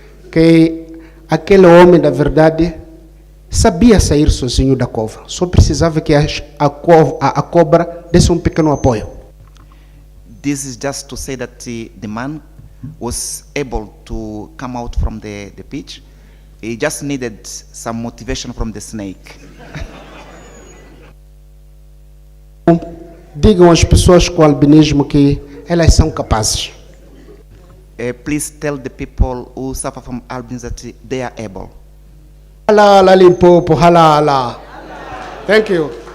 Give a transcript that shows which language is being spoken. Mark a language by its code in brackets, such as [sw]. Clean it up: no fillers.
[pt] Que aquele homem, na verdade, sabia sair sozinho da cova. Só precisava que a cobra desse pequeno apoio. [en] This is just to say that the man was able to come out from the pitch. He just needed some motivation from the snake. [pt] Digam às pessoas com albinismo que elas são capazes. [en] Please tell the people who suffer from albinism that they are able. Halala Limpopo, halala. Thank you.